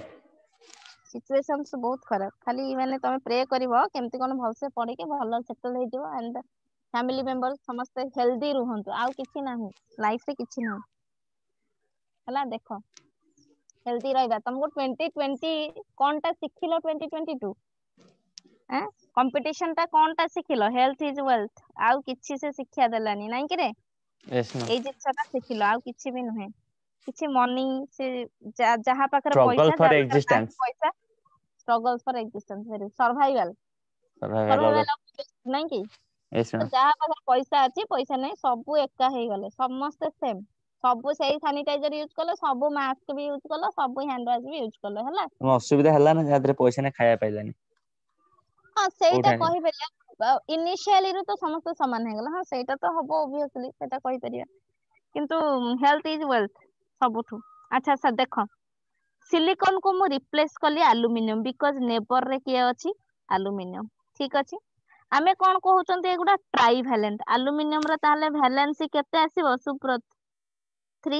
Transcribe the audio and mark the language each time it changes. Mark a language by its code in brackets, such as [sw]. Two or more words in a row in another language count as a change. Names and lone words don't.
[or] ସିଚୁଏସନ ବହୁତ ଖରାପ ଖାଲି ମାନେ ତମେ ପ୍ରେ କରିବ କେମିତି କଣ ଭଲସେ ପଢିକି ଭଲ ସେଟଲ ହେଇଯିବ [en] and family member [or] ସମସ୍ତେ ହେଲ୍ଦି ରୁହନ୍ତୁ ଆଉ କିଛି ନାହିଁ ଲାଇଫ ରେ କିଛି ନାହିଁ ହେଲା ଦେଖ ହେଲ୍ଦି ରହିବା ତମକୁ 2020 କଣଟା ଶିଖିଲ 2022 କମ୍ପିଟିସନ ଟା କଣଟା ଶିଖିଲ [en] health is wealth [or] ଆଉ କିଛି ସେ ଶିକ୍ଷା ଦେଲାନି ନାଇଁ କି ରେ [en] Yes, ma'am. [or] ଏଇ ଜିନିଷଟା ଶିଖିଲ ଆଉ କିଛି ବି ନୁହେଁ କିଛି ମନି ସେ ଯାହା ପାଖରେ [en] Struggle [or] ପଇସା [en] for [or] ଯାହା ପାଖରେ ନାହିଁ [en] existence. ପଇସା struggle for existence survival Survival of survival the. [or] of ନାଇଁ କି [en] Yes, [or] ତ [en] ma'am. [or] ଯାହା ପାଖରେ ପଇସା ଅଛି ପଇସା ନାହିଁ ସବୁ ଏକା ହେଇଗଲେ ସମସ୍ତେ ସେମ୍ ସବୁ ସେଇ [en] sanitizer use [or] କଲ ସବୁ ମାସ୍କ ବି ୟୁଜ କଲ ସବୁ [en] hand wash [or] ବି ୟୁଜ କଲ ହେଲା ଅସୁବିଧା ହେଲା ନା ଯାହା ଦେହରେ ପଇସା ନାହିଁ ଖାଇବା ପାଇଲାନି ହଁ ସେଇଟା କୋଉଠି ଆଣିବ କହିପାରିବା ଇନିସିଆଲି ରୁ ତ ସମସ୍ତେ ସମାନ ହେଇଗଲା ହଁ ସେଇଟା ତ ହବ ଓବିୟସଲି ସେଇଟା କହିପାରିବା କିନ୍ତୁ [en] health is wealth [or] ସବୁଠୁ ଆଚ୍ଛା ସାର୍ ଦେଖ ସିଲିକନ କୁ ମୁଁ ରିପ୍ଲେସ କଲି [en] aluminium because neighbour [or] ରେ କିଏ ଅଛି ଆଲୁମିନିୟମ ଠିକ ଅଛି ଆମେ କଣ କହୁଛନ୍ତି ଏଗୁଡା [en] trivalent aluminium [or] ର ତାହେଲେ ଭ୍ୟାଲେନ୍ସି କେତେ ଆସିବ ସୁବ୍ରତ 3